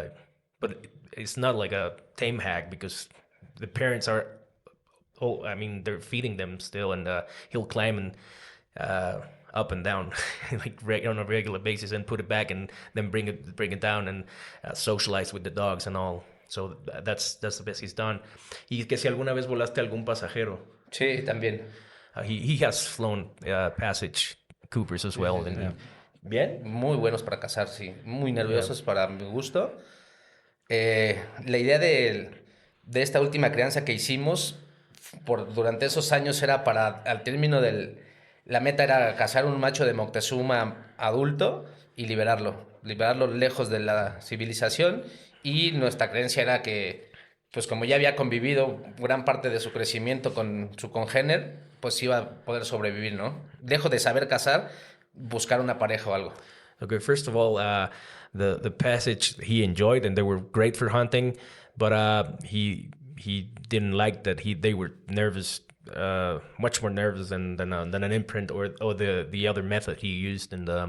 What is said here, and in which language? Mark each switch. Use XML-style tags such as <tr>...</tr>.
<en>And, but it's not like a tame hag, because the parents are, they're feeding them still, and he'll climb and up and down like on a regular basis, and put it back, and then bring it down, and socialize with the dogs and all. So that's the best he's done.</en> <es>Y que si alguna vez volaste algún pasajero. Sí, también.</es> <en>He has flown passage Coopers as well. Yeah.</en> <es>Bien, muy buenos para cazar, sí. Muy nerviosos para mi gusto. La idea de esta última crianza que hicimos durante esos años era al término la meta era cazar un macho de Moctezuma adulto y liberarlo lejos de la civilización, y nuestra creencia era que, pues como ya había convivido gran parte de su crecimiento con su congénere, pues iba a poder sobrevivir, ¿no? Dejo de saber cazar, buscar una pareja o algo.</es> <en>Okay, first of all, the passage he enjoyed, and they were great for hunting, but he didn't like that they were nervous, much more nervous than an imprint or the other method he used, and</en>